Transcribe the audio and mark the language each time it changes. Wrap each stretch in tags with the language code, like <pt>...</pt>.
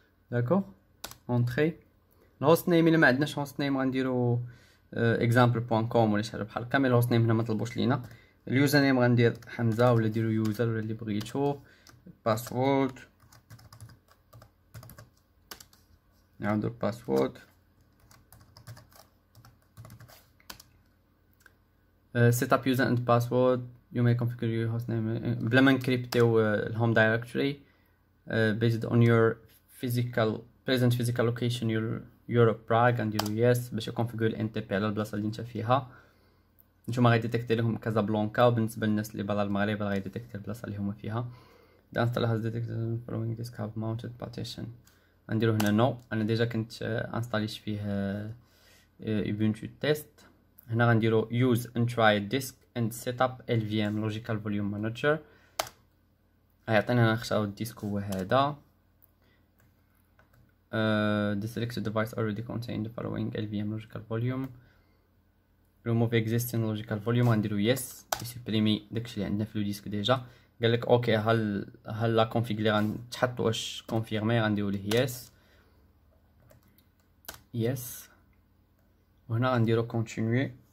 <ar>داكوغ اونتري الهوست نيم. الا ما عندناش هوست نيم غنديرو example.com ولا شي حاجه بحال هكا، مي الهوست نيم هنا ما طلبوش لينا. اليوزر نيم غندير حمزه ولا ديرو يوزر ولا اللي بغيتو. باسورد نعاودو الباسورد.</ar> <en>set up user and password. You may configure your hostname</en> <ar>بلا ما نكريبتيو الهوم دايركتوري</ar> <en>based on your present physical location Europe Prague.</en> <ar>غنديرو yes باش يكونفيغور الان تي بي على البلاصه اللي انت فيها. نتوما غيديتيكتي لهم كازابلانكا، وبالنسبه للناس اللي برا المغرب غيديتيكتي البلاصه اللي هما فيها.</ar> <en>The installer has detected following disk have mounted partition.</en> <ar>غنديرو هنا نو. انا ديجا كنت انستاليت فيه ubuntu تيست. هنا غنديرو</ar> <en>use and try disk and set up LVM logical volume manager.</en> <ar>غيعطينا نختارو الديسك هو هذا.</ar> <en>The selected device already contain the following LVM logical volume. remove existing logical volume.</en> <ar>غنديرو yes يسبريمي داكشي اللي عندنا في لو ديسك ديجا. قالك اوكي هل لا كونفيغ اللي غنتحط واش كونفيرمي. غنديرو ليه yes yes وهنا غنديرو continuer.</ar>